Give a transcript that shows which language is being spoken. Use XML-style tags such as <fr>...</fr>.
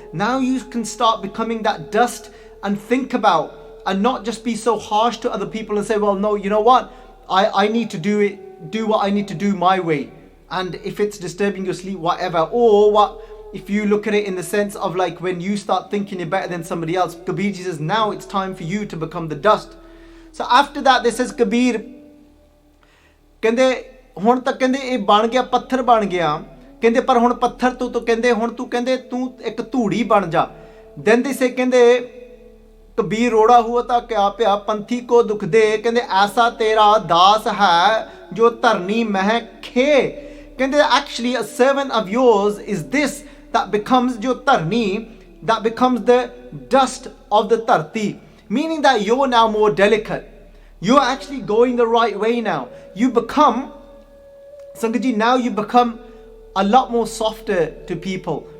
<en>Now you can start becoming that dust and think about, and not just be so harsh to other people and say, well, no, you know what? I need to do what I need to do my way. And if it's disturbing your sleep, whatever. Or what if you look at it in the sense of like when you start thinking you're better than somebody else, Kabir ji says, now it's time for you to become the dust. So after that, this says Kabir,</en> <pa>kende ਹੁਣ ਤਾਂ ਕਹਿੰਦੇ ਇਹ ਬਣ ਗਿਆ, ਪੱਥਰ ਬਣ ਗਿਆ, ਕਹਿੰਦੇ ਪਰ ਹੁਣ ਪੱਥਰ ਤੋਂ ਕਹਿੰਦੇ ਹੁਣ ਤੂੰ ਕਹਿੰਦੇ ਤੂੰ ਇੱਕ ਧੂੜੀ ਬਣ ਜਾ.</pa> <en>then they say</en> <pa>ਕਹਿੰਦੇ ਕਬੀਰ ਰੋੜਾ ਹੁਆ ਤਾਂ ਕਿਆ ਪਿਆ ਪੰਥੀ ਕੋ ਦੁਖ ਦੇ, ਕਹਿੰਦੇ ਐਸਾ ਤੇਰਾ ਦਾਸ ਹੈ ਜੋ ਧਰਨੀ ਮਹਿ ਖੇ.</pa> <en>ਕਹਿੰਦੇ actually a servant of yours is this that becomes</en> <pa>ਜੋ ਧਰਨੀ,</pa> <en>that becomes the dust of the dharti, meaning that you're now more delicate, you're actually going the right way now. You become Sangat ji, now you become a lot more softer to people.</en>